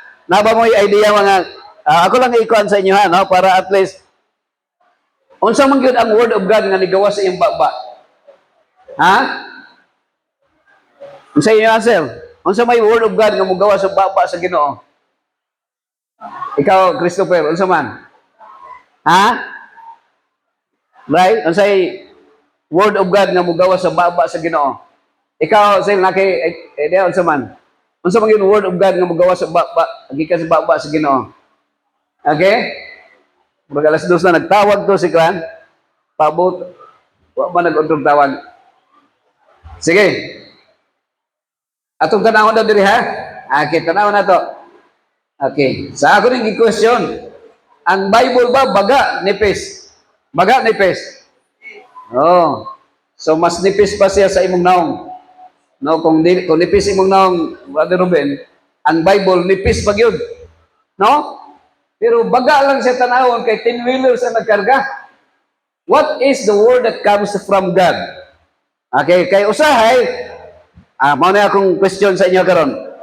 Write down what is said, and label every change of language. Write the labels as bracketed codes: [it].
[ceb] Naba mo idea mga ako lang ikuan sa inyo ha, no, para at least unsa man gyud ang [en] word of God [ceb] nga nigawas sa iyang baba? Ha? Unsa inyo answer? Unsa may [en] word of God [ceb] nga mugawas sa baba sa Ginoo? Ikaw, Christopher, unsa man? Ha? [en] Right? [ceb] Unsay [en] word of God [ceb] nga mugawas sa baba sa Ginoo? Ikaw, say naki unsa man? Unsa man gyud [en] word of God [ceb] nga mugawas sa baba gikan sa baba sa Ginoo? Okay? Pag alas 2 na nagtawag to si Kran, pabot, wa ba nag-undog tawag? Sige. Atong tanawon daw diri ha? Okay, tanawon na to. Okay. Sa ako ning question, ang Bible ba baga nipis? Baga nipis? Oh. So mas nipis pa siya sa imong naong. No, kung nipis imong naong, Brother Ruben, ang Bible nipis pa gyud. No? Pero baga lang siya tanawon kay 10 wheelers ang nagkarga. [en] What is the word that comes from God? [ceb] Okay, kay usahay, mao na akong question sa inyo karon.